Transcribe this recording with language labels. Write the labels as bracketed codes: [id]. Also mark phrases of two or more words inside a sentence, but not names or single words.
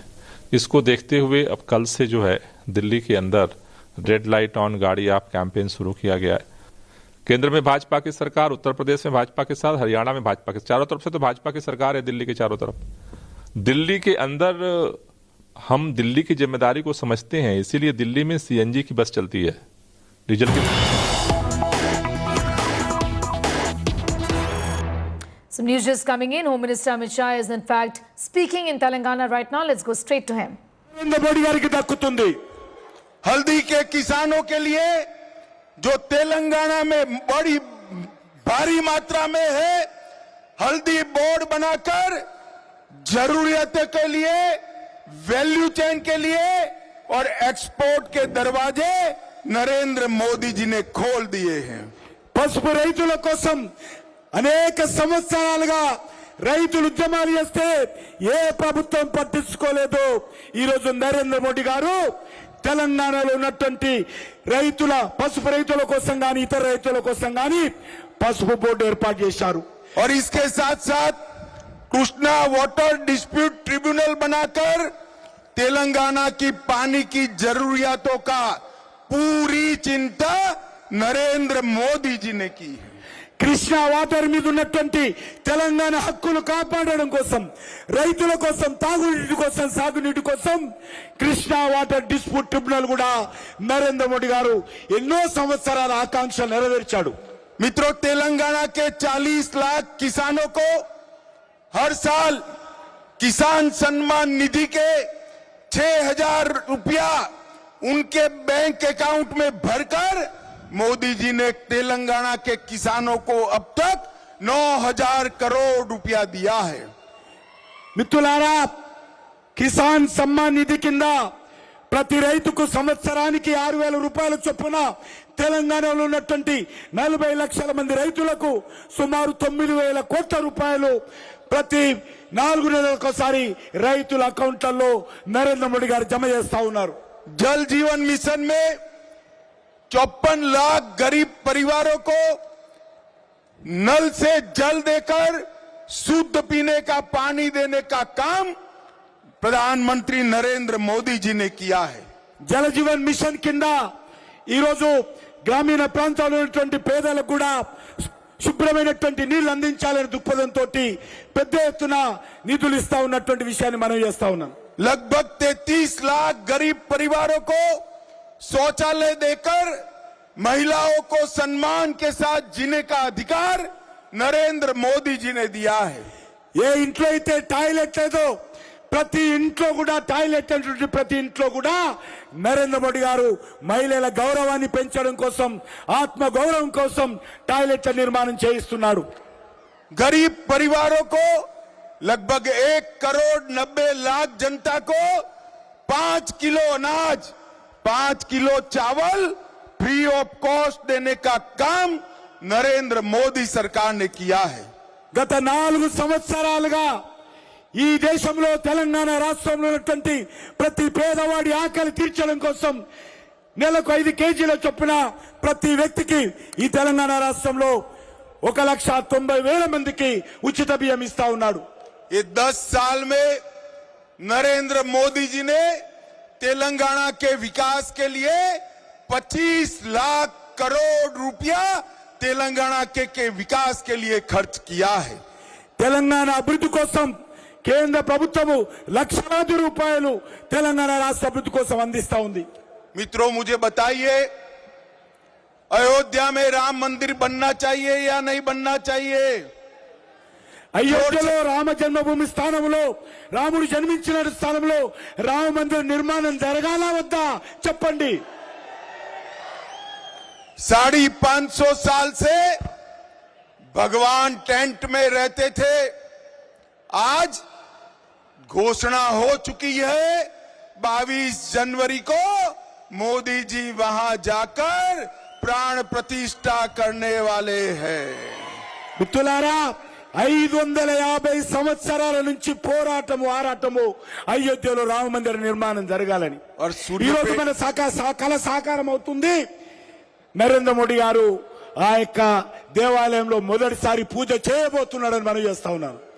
[hi] इसको देखते हुए अब कल से जो है दिल्ली के अंदर [en] red light on [hi] गाड़ी आप कैंपेन शुरू किया गया है। केंद्र में भाजपा की सरकार, उत्तर प्रदेश में भाजपा के साथ, हरियाणा में भाजपा के, चारों तरफ से तो भाजपा की सरकार है दिल्ली के चारों तरफ। दिल्ली के अंदर हम दिल्ली की जिम्मेदारी को समझते हैं, इसीलिए दिल्ली में CNG की बस चलती है, डीजल की। [en] Some news just coming in. Home Minister Amit Shah is in fact speaking in Telengana right now. Let's go straight to him. [hi] हल्दी के किसानों के लिए जो तेलंगाना में बड़ी भारी मात्रा में है, हल्दी बोर्ड बनाकर जरूरियत के लिए, [en] value chain [hi] के लिए और एक्सपोर्ट के दरवाजे नरेंद्र मोदी जी ने खोल दिए हैं। [te] పసుపు రైతుల కోసం అనేక సంవత్సరాలుగా రైతులు ఉద్యమాలు చేస్తే ఏ ప్రభుత్వం పట్టించుకోలేదు. ఈ రోజు నరేంద్ర మోడీ గారు తెలంగాణలో ఉన్నటువంటి రైతుల పసుపు రైతుల కోసం గాని ఇతర రైతుల కోసం గాని పసుపు బోర్డు ఏర్పాటు చేశారు. [hi] और इसके साथ साथ कृष्णा वाटर डिस्प्यूट ट्रिब्यूनल बनाकर तेलंगाना की पानी की जरूरियातों का पूरी चिंता नरेंद्र मोदी जी ने की है. [te] కృష్ణా వాటర్ మీద ఉన్నటువంటి తెలంగాణ హక్కులు కాపాడడం కోసం రైతుల కోసం తాగునీటి కోసం సాగునీటి కోసం కృష్ణా వాటర్ డిస్ప్యూట్ ట్రిబ్యునల్ కూడా నరేంద్ర మోడీ గారు ఎన్నో సంవత్సరాల ఆకాంక్షలు నెరవేర్చాడు. [hi] मित्रों, तेलंगाना के 40 लाख किसानों को हर साल किसान सम्मान निधि के 6,000 रुपया उनके [en] bank account [hi] में भरकर मोदी जी ने तेलंगाना के किसानों को अब तक 9,000 करोड़ रुपया दिया है. [te] మిత్రులారా, కిసాన్ సమ్మాన్ నిధి కింద ప్రతి రైతుకు సంవత్సరానికి 6,000 రూపాయల చొప్పున తెలంగాణలో ఉన్నటువంటి 40 లక్షల మంది రైతులకు సుమారు 9,000 కోట్ల రూపాయలు ప్రతి 4 నెలలకోసారి రైతుల అకౌంట్లలో నరేంద్ర మోడీ గారు జమ చేస్తా ఉన్నారు. [hi] जल जीवन मिशन में 54 लाख गरीब परिवारों को नल से जल देकर शुद्ध पीने का पानी देने का काम प्रधानमंत्री नरेंद्र मोदी जी ने किया है. [te] జల జీవన్ మిషన్ కింద ఈ రోజు గ్రామీణ ప్రాంతాల్లో ఉన్నటువంటి పేదలకు కూడా శుభ్రమైనటువంటి నీళ్లు అందించాలనే దృక్పథంతో పెద్ద ఎత్తున నిధులు ఇస్తా ఉన్నటువంటి విషయాన్ని మనం చేస్తా ఉన్నాం. [hi] लगभग 33 लाख गरीब परिवारों को शौचालय देकर महिलाओं को सम्मान के साथ जीने का अधिकार नरेंद्र मोदी जी ने दिया है. [te] ఏ ఇంట్లో అయితే టాయిలెట్ లేదో ప్రతి ఇంట్లో కూడా టాయిలెట్ అంటే ప్రతి ఇంట్లో కూడా నరేంద్ర మోడీ గారు మహిళల గౌరవాన్ని పెంచడం కోసం ఆత్మ గౌరవం కోసం టాయిలెట్ల నిర్మాణం చేయిస్తున్నాడు. [hi] गरीब परिवारों को लगभग 1,90,00,000 जनता को 5 किलो अनाज, 5 किलो चावल [en] free of cost [hi] देने का काम नरेंद्र मोदी सरकार ने किया है. [te] గత 4 సంవత్సరాలుగా ఈ దేశంలో తెలంగాణ రాష్ట్రంలో ఉన్నటువంటి ప్రతి పేదవాడి ఆకలి తీర్చడం కోసం నెలకు 5 కేజీల చొప్పున ప్రతి వ్యక్తికి ఈ తెలంగాణ రాష్ట్రంలో 1,90,000 మందికి ఉచిత బియ్యం ఇస్తా ఉన్నాడు. [hi] ये 10 साल में नरेंद्र मोदी जी ने तेलंगाना के विकास के लिए 25 लाख करोड़ रुपया तेलंगाना के विकास के लिए खर्च किया है. [te] తెలంగాణ అభివృద్ధి కోసం కేంద్ర ప్రభుత్వము లక్షలాది రూపాయలు తెలంగాణ రాష్ట్ర అభివృద్ధి కోసం అందిస్తా ఉంది. [hi] मित्रों, मुझे बताइए, अयोध्या में राम मंदिर बनना चाहिए या नहीं बनना चाहिए? [te] అయోధ్యలో రామ జన్మభూమి స్థానంలో రాముడు జన్మించిన స్థానంలో రామ మందిర నిర్మాణం జరగాలా వద్దా చెప్పండి. [hi] 550 साल से भगवान टेंट में रहते थे. आज घोषणा हो चुकी है 22 जनवरी को मोदी जी वहां जाकर प्राण प्रतिष्ठा करने वाले हैं. [te] మిత్రులారా, 550 సంవత్సరాల నుంచి పోరాటము ఆరాటము అయోధ్యలో రామ మందిర నిర్మాణం జరగాలని. ఈ రోజు మన కళ సాకారం అవుతుంది. నరేంద్ర మోడీ గారు ఆ యొక్క దేవాలయంలో మొదటిసారి పూజ చేయబోతున్నాడని మనం చేస్తా ఉన్నాం.